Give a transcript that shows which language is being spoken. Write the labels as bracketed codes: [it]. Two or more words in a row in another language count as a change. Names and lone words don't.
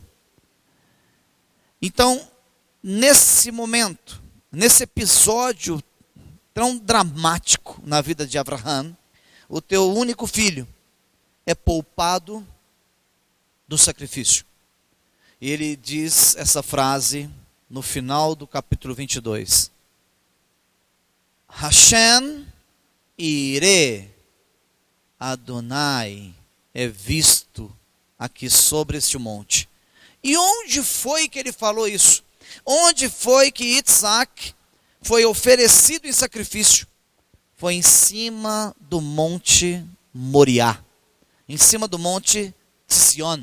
[pt] Então, nesse momento, nesse episódio tão dramático na vida de Abraham, o teu único filho é poupado do sacrifício. E ele diz essa frase no final do capítulo 22. [he] השם יראה אדוני [pt] é visto aqui sobre este monte. E onde foi que ele falou isso? Onde foi que Isaac foi oferecido em sacrifício? Foi em cima do monte Moriá, em cima do monte Sion.